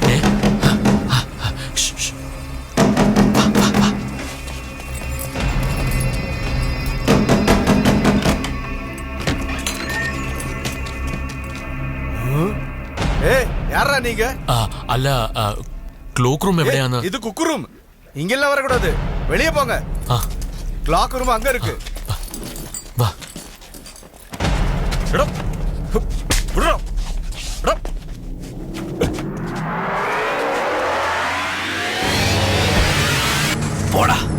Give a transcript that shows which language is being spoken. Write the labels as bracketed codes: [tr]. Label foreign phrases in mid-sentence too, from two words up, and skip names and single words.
[ml] അല്ല, ക്ലോക്ക് റൂം എവിടെയാണ്? ഇത് കുക്ക് റൂം. ഇങ്ങെല്ലാം [ta] வரக்கூடாது. வெளியே போங்க. கிளாக் ரூம் அங்க இருக்கு. வா. [ml] എടാ, വിടടാ. എടാ. പോടാ.